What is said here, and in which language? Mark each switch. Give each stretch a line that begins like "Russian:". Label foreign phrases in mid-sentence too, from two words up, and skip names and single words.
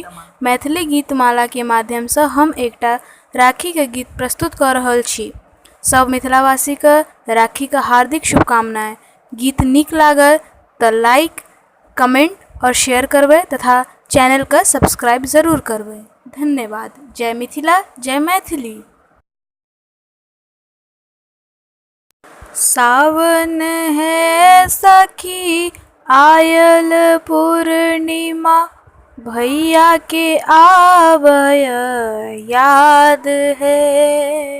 Maithili: मैथिली गीतमाला के माध्यम से हम एकटा राखी के गीत प्रस्तुत कर रहल छी। सब मिथिलावासी के राखी के हार्दिक शुभकामनाएं। गीत नीक लागल तो लाइक, कमेंट और शेयर करबे तथा चैनल का सब्सक्राइब जरूर करबे। धन्यवाद। जय मिथिला, जय मैथिली। सावन है सखी आयल पूर्णिमा, भैया के आवय याद है।